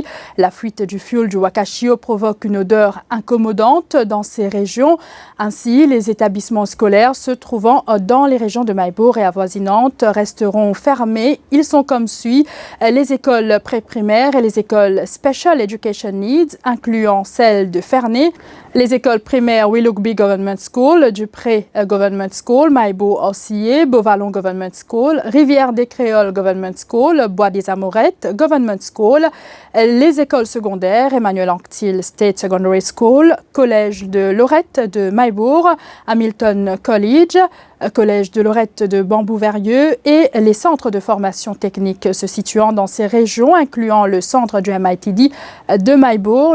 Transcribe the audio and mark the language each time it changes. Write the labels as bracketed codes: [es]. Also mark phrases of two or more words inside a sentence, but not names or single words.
[fr] La fuite du fioul du Wakashio provoque une odeur incommodante dans ces régions. Ainsi, les établissements scolaires se trouvant dans les régions de Maïbourg et avoisinantes resteront fermés. Ils sont comme suit: les écoles pré-primaires et les écoles [en] Special Education Needs, [fr] incluant celle de Ferney, les écoles primaires Willoughby Government School, Dupré Government School, Maïbourg-Orcier, Beauvallon Government School, Rivière-des-Créoles Government School, Bois-des-Amorettes Government School, les écoles secondaires Emmanuel Anctil State Secondary School, Collège de Lorette de Maïbourg, Hamilton College, Collège de Lorette de Bambou-Verrieux et les centres de formation technique se situant dans ces régions, incluant le centre du MITD de Maïbourg.